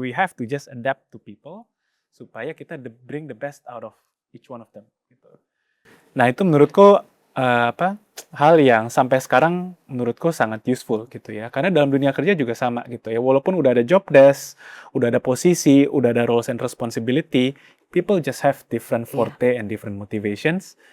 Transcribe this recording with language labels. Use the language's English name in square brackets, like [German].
[English] We have to just adapt to people [Indonesian] supaya kita [English] bring the best out of each one of them [Indonesian] gitu. Nah itu menurutku hal yang sampai sekarang menurutku sangat useful gitu ya. Karena dalam dunia kerja juga sama gitu ya. Walaupun udah ada [English] job desk, [Indonesian] udah ada posisi, udah ada [English] roles and responsibility, people just have different forte and different motivations.